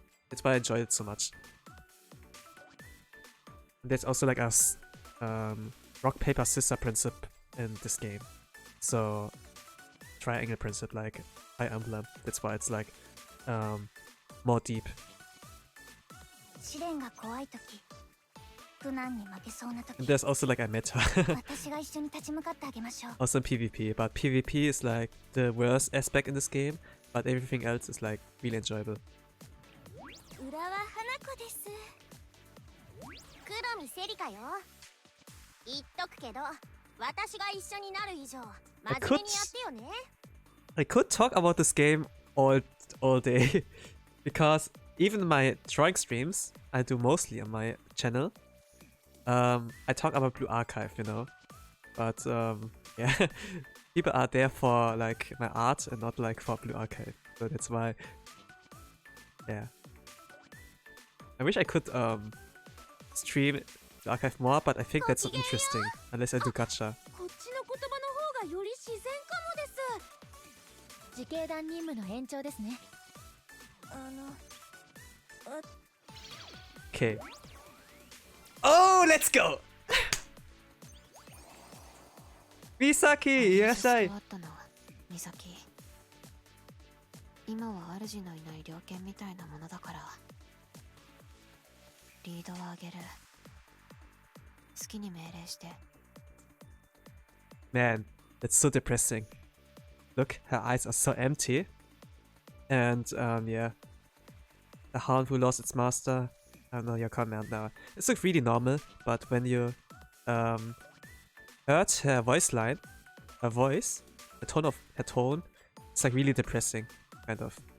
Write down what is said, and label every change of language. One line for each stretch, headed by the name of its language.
English: That's why I enjoyed it so much. And there's also like a rock paper scissors principle in this game. So triangle principle like Fire Emblem. That's why it's like more deep.
Japanese: 試練が怖い時苦難に負けそうな
English: And
Japanese: 時
English: there's also like a meta.
Japanese: 私が一緒に立ち向かってあげましょう
English: Also in PvP, but PvP is like the worst aspect in this game, but everything else is like really enjoyable.
Japanese: 浦和花子です黒見セリカよ言っとくけど私が一緒になる以上真面目にやってよね
English: I could talk about this game all day because even my drawing streams I do mostly on my channel. I talk about Blue Archive, you know, but yeah, people are there for like my art and not like for Blue Archive, so that's why. Yeah, I wish I could stream Blue Archive more, but I think that's not interesting unless I do gacha.
Japanese: こっちの言葉の方がより自然かもです自警団任務の延長ですね
English: Okay. Oh, let's go!
Japanese: Misaki, いらっしゃい。美咲今は主のいない猟犬みたいなものだからリードをあげる好きに命令して
English: Man, that's so depressing. Look, her eyes are so empty. And yeah. A hound who lost its master. I don't know your command now. It's like really normal, but when you heard her voice line, her voice, the tone of her tone, it's like really depressing, kind of.